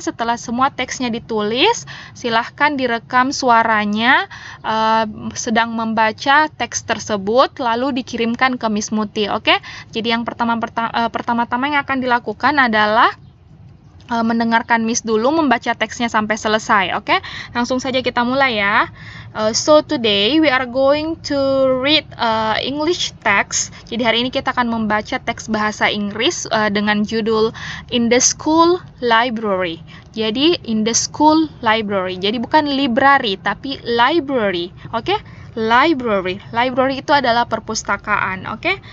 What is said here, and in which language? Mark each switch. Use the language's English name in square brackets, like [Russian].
[Indonesian] Setelah semua teksnya ditulis, silahkan direkam suaranya sedang membaca teks tersebut, lalu dikirimkan ke Miss Muti, oke? Jadi yang pertama-tama yang akan dilakukan adalah mendengarkan Miss dulu membaca teksnya sampai selesai, oke? Langsung saja kita mulai ya. [English] So today we are going to read English text. [Indonesian] Jadi hari ini kita akan membaca teks bahasa Inggris dengan judul In the School Library. Jadi [English] in the school library. [Indonesian] Jadi bukan library tapi library, oke? Library itu adalah perpustakaan, oke?